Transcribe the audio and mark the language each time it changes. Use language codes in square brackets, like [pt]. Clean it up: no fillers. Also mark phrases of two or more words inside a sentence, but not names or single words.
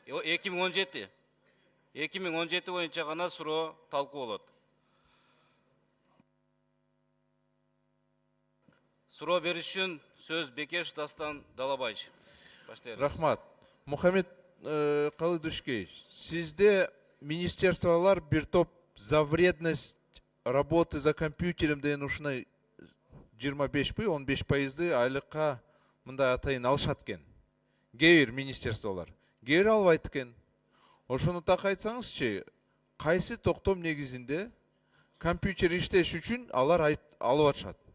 [ky] 2017 боюнча гана суроо талкуу болот. Суроо бериш үчүн сөз Бекешев Дастан Далабаевич. Рахмат. Мухаммед Калыдушкевич, сизде министерстволар бир топ [ru] за вредность работы за компьютером [ky] деген ушундай 25-15% айлыкка мындай атайын алышат экен. Кээ бир министерстволар, кээ бир албайт экен. Ошону так айтсаңызчы, кайсы токтом негизинде компьютер иштеш үчүн алар алып атышат?